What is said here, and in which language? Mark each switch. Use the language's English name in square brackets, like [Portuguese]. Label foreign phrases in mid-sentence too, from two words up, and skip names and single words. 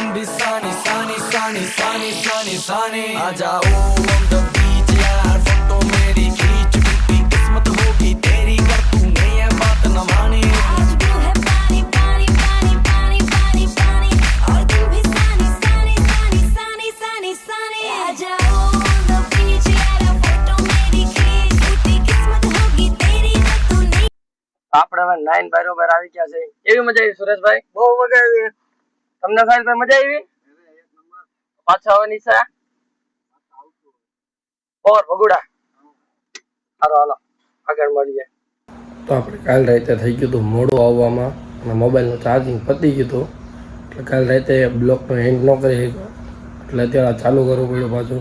[Hindi] भी सानी सानी सानी सानी सानी सानी आ जाओ [English] on the beach [Hindi] यार, फोटो मेरी खींच, टूटी किस्मत होगी तेरी कर तूने ये बात न मानी। आज भी है पानी पानी पानी पानी पानी पानी और तुम भी सानी सानी सानी सानी सानी सानी आ जाओ [English] on the beach [Hindi] यार, फोटो मेरी खींच, टूटी किस्मत होगी [Gujarati] આપણે હવે 9 બરોબર આવી ગયા છે. કેવી મજા આવી સુરેશભાઈ? બહુ મજા આવી. તમને સાહેબભાઈ મજા આવી? પાછા આવવાની છે ઓર ભગુડા. હાલો આગળ મળીએ. તો આપણે કાલ રાતે થઈ ગયું હતું મોડું આવવામાં અને મોબાઈલનું ચાર્જિંગ પતી ગયું હતું એટલે કાલ રાતે બ્લોકનો હેન્ડ ન કરી શક્યો એટલે અત્યારે ચાલુ કરવું પડ્યું પાછું.